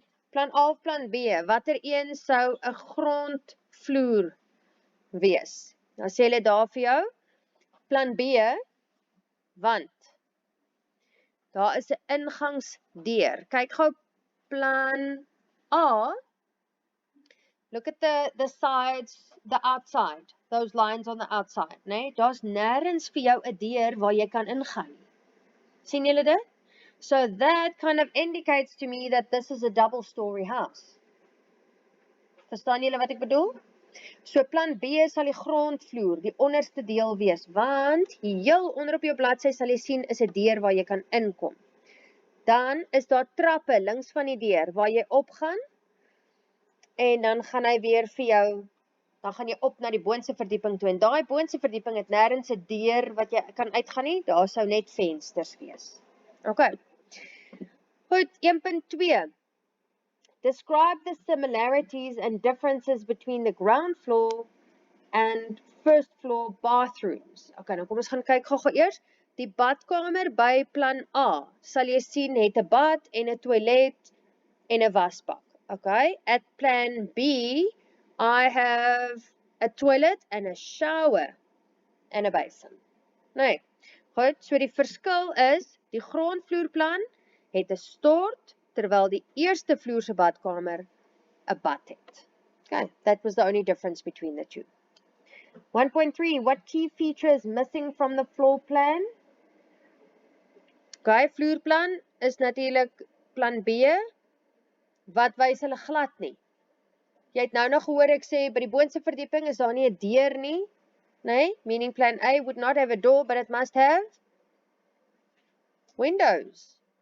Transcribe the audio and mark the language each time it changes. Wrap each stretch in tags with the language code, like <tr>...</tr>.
<af>Plan A of plan B, watter een sou 'n grondvloer wees? Nou sê hulle daar vir jou, plan B, want daar is 'n ingangsdeur. Kyk gou</af> <en>plan A, look at the sides, the outside, those lines on the outside, nee?</en> <af>Daar's nêrens vir jou 'n deur waar jy kan ingaan. Sien julle dit?</af> <en>So that kind of indicates to me that this is a double-story house.</en> <af>Verstaan julle wat ek bedoel? So plan B sal die grondvloer, die onderste deel wees, want heel onder op jou bladsy sal jy sien is 'n deur waar jy kan inkom. Dan is daar trappe links van die deur waar jy opgaan en dan gaan hy weer vir jou, dan gaan jy op na die boonste verdieping toe en daai boonste verdieping het nêrens 'n deur wat jy kan uitgaan nie, daar sou net vensters wees. Okay. Goed, 1.2.</af> <en>Describe the similarities and differences between the ground floor and first floor bathrooms.</en> <af>Okay, nou kom ons gaan kyk gou eers. Die badkamer by plan A, sal jy sien het 'n bad en 'n toilet en 'n wasbak.</af> <en>Okay, at plan B, I have a toilet and a shower and a basin.</en> <af>Nee, goed, so die verskil is, die grondvloerplan het 'n stort, terwyl die eerste vloer se badkamer 'n bad het.</af> <en>Okay, that was the only difference between the two. 1.3, what key feature is missing from the floor plan?</en> <af>Okay, vloerplan is natuurlik plan B. Wat wys hulle glad nie? Jy het nou nog gehoor ek sê, by die boonste verdieping is daar nie 'n deur nie.</af> <en>Nee, meaning plan A would not have a door, but it must have windows.</en>